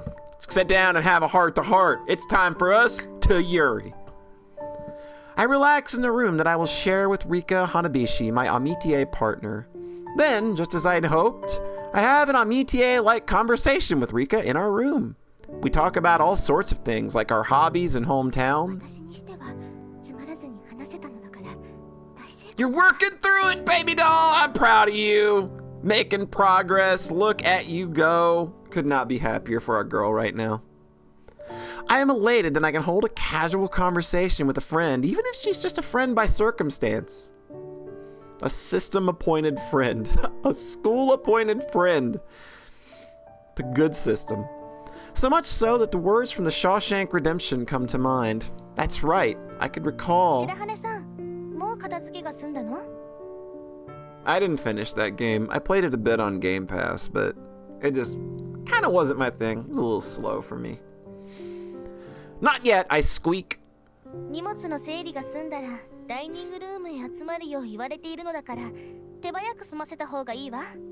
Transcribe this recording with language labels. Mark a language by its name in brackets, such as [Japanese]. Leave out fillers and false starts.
[English] Let's sit down and have a heart-to-heart. It's time for us to Yuri. I relax in the room that I will share with Rika Hanabishi, my amitié partner. Then, just as I'd hoped, I have an amitié-like conversation with Rika in our room. We talk about all sorts of things, like our hobbies and hometowns. [Japanese] 私にしてはつまらずに話せたのだから大成功。 [English] You're working through it, baby doll! I'm proud of you! Making progress, look at you go. Could not be happier for our girl right now. I am elated that I can hold a casual conversation with a friend, even if she's just a friend by circumstance. A system-appointed friend. A school-appointed friend. The good system. So much so that the words from The Shawshank Redemption come to mind. That's right, I could recall. [Japanese] 白羽さん、もう片付けが済んだの？ [English] I didn't finish that game. I played it a bit on Game Pass, but it just kind of wasn't my thing. It was a little slow for me. Not yet, I squeak. [Japanese] 荷物の整理が済んだらダイニングルームへ集まるよう言われているのだから手早く済ませた方がいいわ。